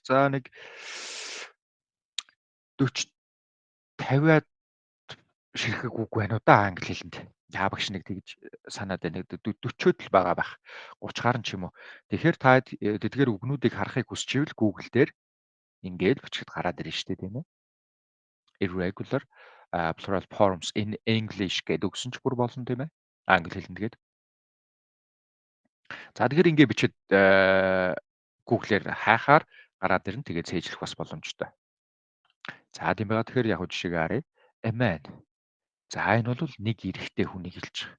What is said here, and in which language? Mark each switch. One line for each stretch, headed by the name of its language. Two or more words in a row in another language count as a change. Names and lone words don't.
Mongolian: За нэг 40 50-аад ширхэг үг байна уу да англи хэлэнд. Багш нэг тэгж санаад байна. 40-од л байгаа байх. 30 гаруй ч юм уу. Тэгэхээр та тэдгээр үгнүүдийг харахыг хүсчихвэл Google дээр ингээд бичихэд гараад ирнэ шүү дээ тийм ээ.
English: irregular plural forms in English
Mongolian: гэдэг өгсөн ч бүр болно тийм ээ. Англи хэлэнд тэгээд. За тэгэхээр ингэ бичээд Google-ээр хайхаар гараад ирнэ. Тэгээд цээжлэх бас боломжтой. За тийм байгаа. Тэгэхээр яг жишээгээ харъя.
English: A man.
Mongolian: За энэ бол нэг эрэгтэй хүнийг хэлж байгаа.